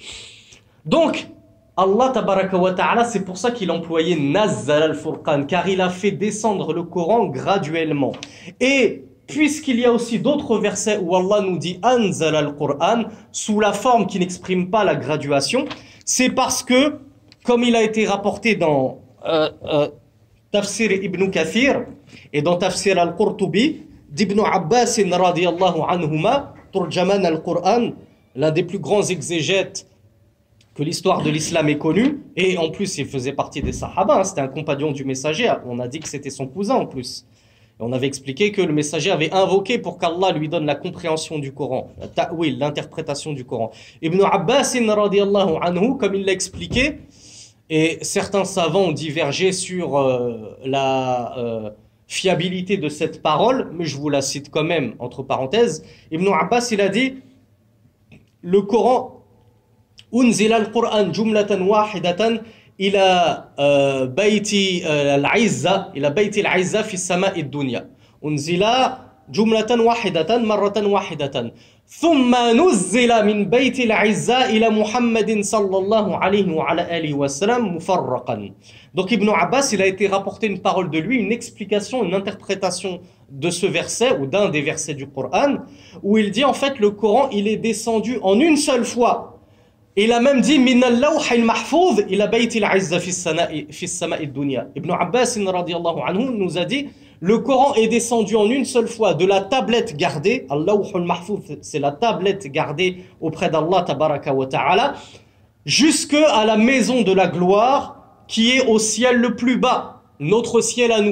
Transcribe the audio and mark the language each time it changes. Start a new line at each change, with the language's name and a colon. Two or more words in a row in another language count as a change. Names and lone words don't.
French: Donc,
Arabic: الله تبارك وتعالى,
French: c'est pour ça qu'il employait
Arabic: نزل الفرقان,
French: car il a fait descendre le Coran graduellement. Et puisqu'il y a aussi d'autres versets où Allah nous dit
Arabic: أنزل القرآن,
French: sous la forme qui n'exprime pas la graduation, c'est parce que, comme il a été rapporté dans Tafsir Ibn Kathir et dans Tafsir al-Qurtubi, d'Ibn Abbas
Arabic: رضي الله عنهما, ترجمان القرآن,
French: l'un des plus grands exégètes que l'histoire de l'islam ait connu, et en plus il faisait partie des Sahaba, hein, c'était un compagnon du messager, on a dit que c'était son cousin en plus. Et on avait expliqué que le messager avait invoqué pour qu'Allah lui donne la compréhension du Coran, la ta'wil, l'interprétation du Coran. Ibn Abbas
Arabic: رضي الله عنه,
French: comme il l'a expliqué, et certains savants ont divergé sur la fiabilité de cette parole, mais je vous la cite quand même, entre parenthèses. Ibn Abbas, il a dit, le Coran,
Arabic: أنزل القرآن جملة واحدة إلى بيت العزة، إلى بيت العزة في السماء الدنيا. أنزل جملة واحدة مرة واحدة. ثم نزل من بيت العزة إلى محمد صلى الله عليه وعلى آله وسلم مفرقا.
French: Donc Ibn Abbas, il a été rapporté une parole de lui, une explication, une interprétation de ce verset ou d'un des versets du Coran, où il dit en fait le Coran il est descendu en une seule fois. Il a même dit
Arabic: من اللوح المحفوظ إلى بيت العزة في السماء الدنيا.
French: Ibn Abbas
Arabic: رضي الله عنه
French: nous a dit le Coran est descendu en une seule fois de la tablette gardée,
Arabic: اللوح المحفوظ,
French: c'est la tablette gardée auprès d'
Arabic: الله تبارك وتعالى,
French: jusque à la maison de la gloire qui est au ciel le plus bas, notre ciel à nous.